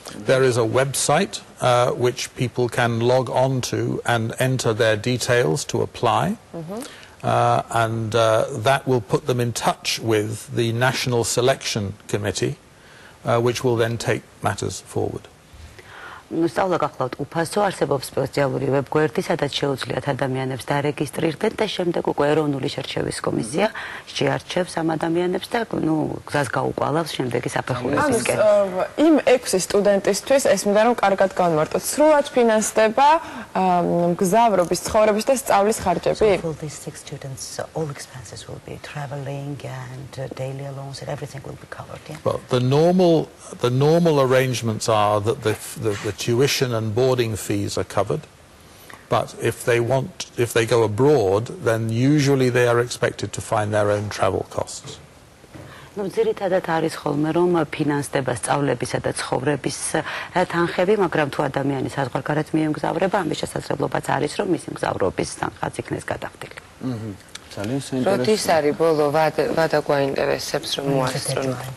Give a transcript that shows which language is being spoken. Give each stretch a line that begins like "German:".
English: There is a website which people can log on to and enter their details to apply, and that will put them in touch with the National Selection Committee, which will then take matters forward.
Georgian: სწავლა გახლავთ უფასო, არსებობს სპეციალური ვებგვერდი, სადაც შეუძლიათ ადამიანებს დარეგისტრირდნენ და შემდეგ უკვე ეროვნული შერჩევის კომისია შეარჩევს ამ ადამიანებს და გზას გაუყალავს შემდეგი საფეხურებისკენ. იმ 6 სტუდენტისთვის ეს მინდა რომ კარგად განმარტოთ. სრულად ფინანსდება მგზავრობის, ცხოვრების და სწავლის ხარჯები?
English: For these 6 students, all expenses will be traveling and daily allowance and everything will be covered. Yeah? Well, the normal arrangements are that the tuition and boarding fees are covered, but if they go abroad, then usually they are expected to find their own travel costs.
Georgian: ძირითადად არის ხოლმე რომ ფინანსდება სწავლებისა და ცხოვრების თანხები, მაგრამ თუ ადამიანი საზღვარგარეთ მიემგზავრება, ამის შესაძლებლობაც არის რომ მისი მგზავრობის თანხაც იქნეს გადახდილი. როდის არის ბოლო ვადა გვაინტერესებს რომ მოასწრონ?